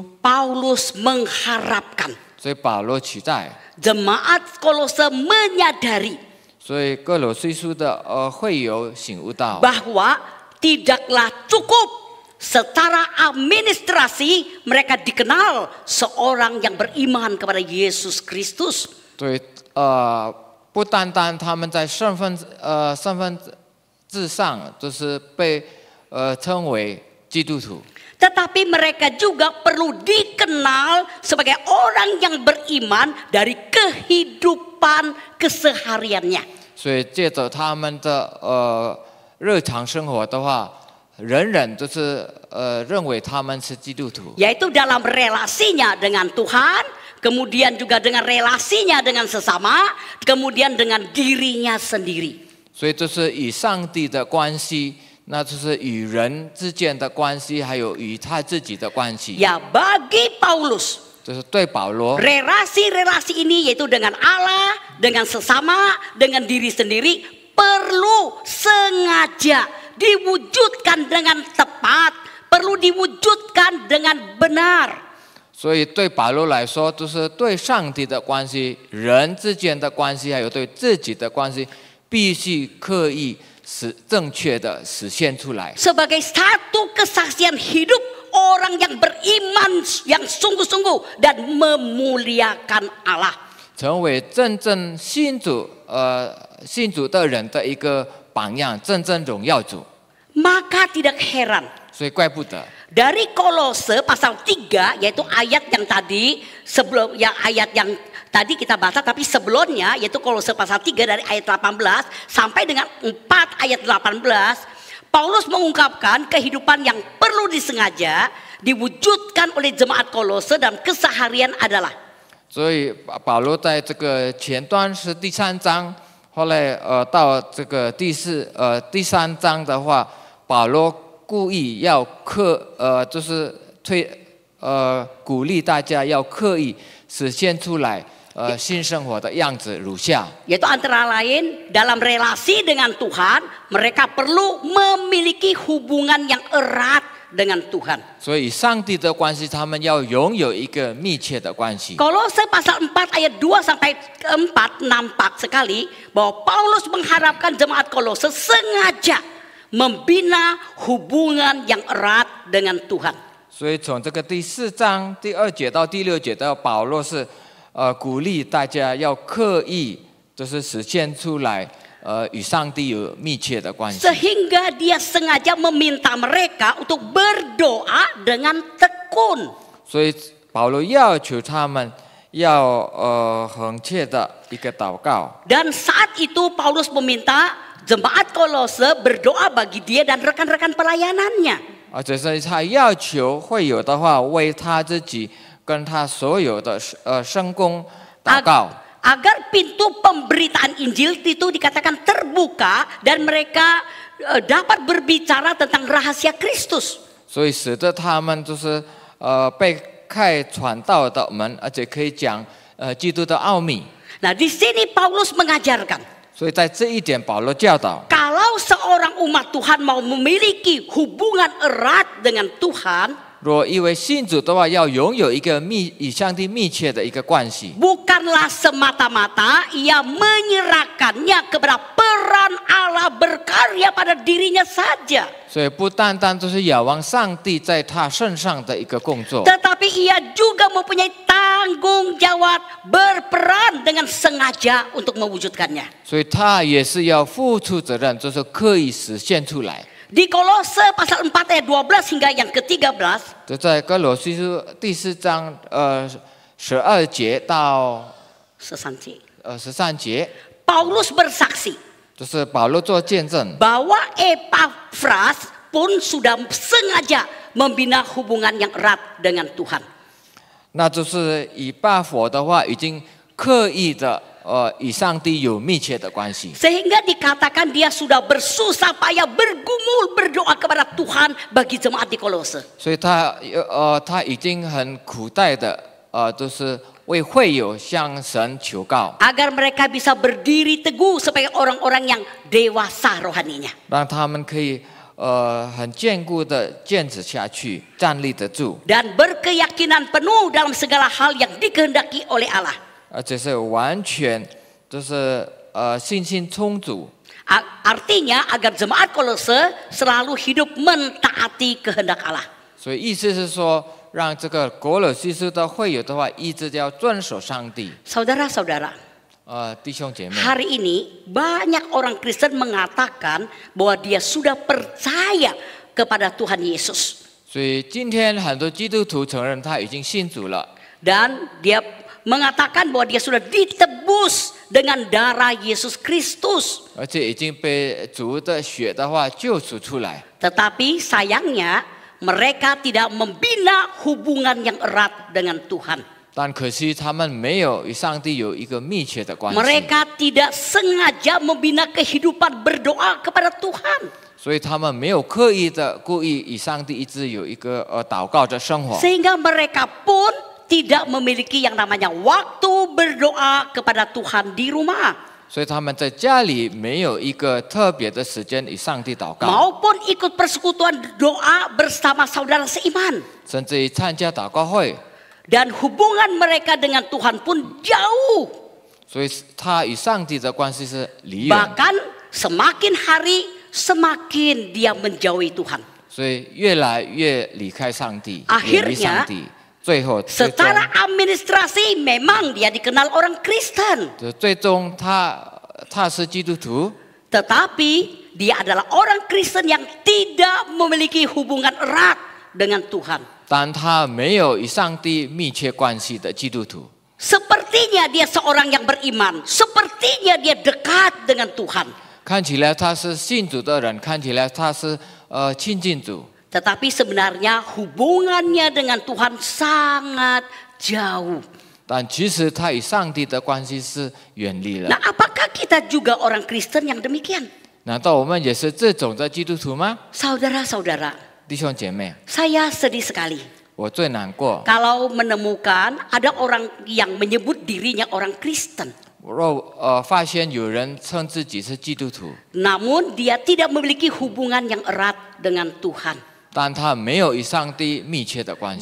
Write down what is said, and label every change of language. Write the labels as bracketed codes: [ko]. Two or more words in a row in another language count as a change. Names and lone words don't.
[id] Paulus mengharapkan [zh] 所以保罗期待， [id] jemaat Kolose menyadari [zh] 所以哥罗西书的会友醒悟到， [id] bahwa tidaklah cukup secara administrasi mereka dikenal seorang yang beriman kepada Yesus Kristus. [zh] 对不单单他们在身份制上就是被称为基督徒， [id] Tetapi mereka juga perlu dikenal sebagai orang yang beriman dari kehidupan kesehariannya. [zh] 所以借着他们的日常生活的话，人人都是认为他们是基督徒， [id] Yaitu dalam relasinya dengan Tuhan, kemudian juga dengan relasinya dengan sesama, kemudian dengan dirinya sendiri. [zh] 所以这是与上帝的关系，那就是与人之间的关系，还有与他自己的关系。 [id] Ya, bagi Paulus, [zh] 就是对保罗， [id] relasi-relasi ini yaitu dengan Allah, dengan sesama, dengan diri sendiri perlu sengaja diwujudkan dengan tepat, perlu diwujudkan dengan benar. [zh] 所以对保罗来说，就是对上帝的关系、人之间的关系，还有对自己的关系，必须刻意正确的实现出来。 [id] Sebagai satu kesaksian hidup orang yang beriman yang sungguh-sungguh dan memuliakan Allah. [zh] 成为真正信主的人的一个榜样，真正荣耀主。 [id] Maka tidak heran [zh] 所以怪不得。 [id] dari Kolose pasal 3 yaitu ayat yang tadi sebelum yang ayat yang tadi kita baca, tapi sebelumnya yaitu Kolose pasal 3 dari ayat 18 sampai dengan 4 ayat 18, Paulus mengungkapkan kehidupan yang perlu disengaja diwujudkan oleh jemaat Kolose dalam keseharian adalah. [zh] 所以保罗在这个前端是第3章，后来到这个第3章的话，保罗故意要就是鼓励大家要刻意实现出来新生活的样子如下。 [id] Yaitu antara lain dalam relasi dengan Tuhan mereka perlu memiliki hubungan yang erat dengan Tuhan. [zh] 所以上帝的关系，他们要拥有一个密切的关系。 [id] Kolose pasal 4 ayat 2 sampai 4 nampak sekali bahwa Paulus mengharapkan jemaat Kolose sengaja membina hubungan yang erat dengan Tuhan. [zh] 所以从这个第4章第2节到第6节的保罗是鼓励大家要刻意就是实现出来与上帝有密切的关系。 [id] Sehingga dia sengaja meminta mereka untuk berdoa dengan tekun. [zh] 所以保罗要求他们要恒切的一个祷告。 [id] Dan saat itu Paulus meminta jemaat Kolose berdoa bagi dia dan rekan-rekan pelayanannya. [zh] 而且是他要求会友的话，为他自己跟他所有的圣工祷告。 [id] Agar pintu pemberitaan Injil itu dikatakan terbuka dan mereka dapat berbicara tentang rahasia Kristus. [zh] 所以使得他们就是被开传道的门，而且可以讲基督的奥秘。 [id] Nah, di sini Paulus mengajarkan, [zh] 所以在这一点，保罗教导， [id] kalau seorang umat Tuhan mau memiliki hubungan erat dengan Tuhan, [zh] 若因为信主的话，要拥有一个与上帝密切的一个关系， [id] bukanlah semata-mata ia menyerahkannya kepada peran Allah semata berkarya pada dirinya saja, [zh] 所以不单单就是仰望上帝在他身上的一个工作， [id] tetapi ia juga mempunyai tanggung jawab berperan dengan sengaja untuk mewujudkannya. [zh] 所以他也是要付出责任，就是刻意实现出来。 [id] Di Kolose pasal 4 ayat 12 hingga yang ke-13, [zh] 就在哥罗西书第4章12节到13节， [id] Paulus bersaksi [zh] 就是保罗做见证， [id] bahwa Epafras pun sudah sengaja membina hubungan yang erat dengan Tuhan. [zh] 那就是以巴佛的话，已经刻意的与上帝有密切的关系， [id] Sehingga dikatakan dia sudah bersusah payah bergumul berdoa kepada Tuhan bagi jemaat di Kolose. [zh] 所以他已经很苦待的就是为会友向神求告， [id] Agar mereka bisa berdiri teguh sebagai orang-orang yang dewasa rohaninya. [zh] 让他们可以很坚固的坚持下去，站立得住， [id] Dan berkeyakinan penuh dalam segala hal yang dikehendaki oleh Allah. [zh] 而且是完全就是信心充足。 [id] Artinya agar jemaat Kolose selalu hidup mentaati kehendak Allah. [zh] 所以意思是说，让这个哥罗西书的会友的话，一直要遵守上帝。 [id] Saudara-saudara, [zh] 弟兄姐妹， [id] hari ini banyak orang Kristen mengatakan bahwa dia sudah percaya kepada Tuhan Yesus. [zh] 所以今天很多基督徒承认他已经信主了， [id] Dan dia mengatakan bahwa dia sudah ditebus dengan darah Yesus Kristus. [zh] 而且已经被主的血的话救赎出来。 [id] Tetapi sayangnya mereka tidak membina hubungan yang erat dengan Tuhan. [zh] 但可惜他们没有与上帝有一个密切的关系， [id] Mereka tidak sengaja membina kehidupan berdoa kepada Tuhan. [zh] 所以他们没有刻意的故意与上帝一直有一个祷告的生活， [id] Sehingga mereka pun tidak memiliki yang namanya waktu berdoa kepada Tuhan di rumah. [zh] 所以他们在家里没有一个特别的时间与上帝祷告， [id] Maupun ikut persekutuan doa bersama saudara seiman. [zh] 甚至于参加祷告会。 [id] Dan hubungan mereka dengan Tuhan pun jauh. [zh] 所以他与上帝的关系是离远， [id] Bahkan semakin hari semakin dia menjauhi Tuhan. [zh] 所以越来越离开上帝， [id] Akhirnya, [zh] 远离上帝。最后，最终 [id] Secara administrasi memang dia dikenal orang Kristen. [zh] 最终他是基督徒， [id] Tetapi dia adalah orang Kristen yang tidak memiliki hubungan erat dengan Tuhan. [zh] 但他没有与上帝密切关系的基督徒。 [id] Sepertinya dia seorang yang beriman. Sepertinya dia dekat dengan Tuhan. [zh] 看起来他是信主的人，看起来他是亲近主， [id] Tetapi sebenarnya hubungannya dengan Tuhan sangat jauh. [zh] 但其实他与上帝的关系是远离了。 [id] Nah, apakah kita juga orang Kristen yang demikian? [zh] 难道我们也是这种的基督徒吗？ [id] Saudara-saudara, [zh] 弟兄姐妹， [id] saya sedih sekali [zh] 我最难过。 [id] kalau menemukan ada orang yang menyebut dirinya orang Kristen. [zh] 若发现有人称自己是基督徒， [id] Namun dia tidak memiliki hubungan yang erat dengan Tuhan. [zh] 但他没有与上帝密切的关系，